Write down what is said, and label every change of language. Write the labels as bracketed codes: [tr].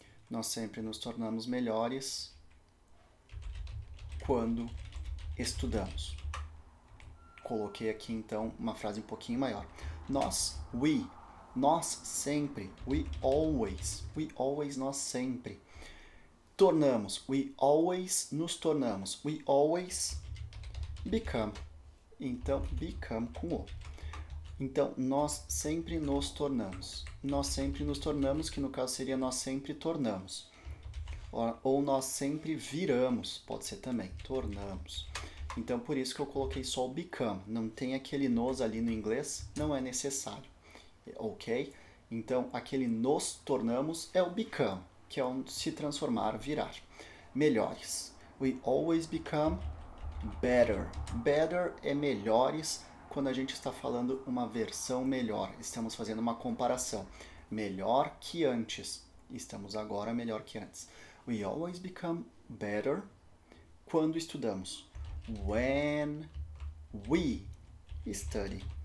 [pt] Nós sempre nos tornamos melhores quando estudamos. Coloquei aqui então uma frase um pouquinho maior. Nós sempre, [en] we always, [pt] nós sempre. Tornamos, [en] we always [pt] nos tornamos, [en] we always become. [pt] Então, become com o. Então, nós sempre nos tornamos. Nós sempre nos tornamos, que no caso seria nós sempre tornamos. Ou nós sempre viramos, pode ser também, tornamos. Então, por isso que eu coloquei só o become. Não tem aquele nos ali no inglês, não é necessário. Ok? Então, aquele nos tornamos é o become, que é o se transformar, virar. Melhores. [en] We always become better. [pt] Better é melhores quando a gente está falando uma versão melhor. Estamos fazendo uma comparação. Melhor que antes. Estamos agora melhor que antes. [en] We always become better [pt] quando estudamos. [en] When we study.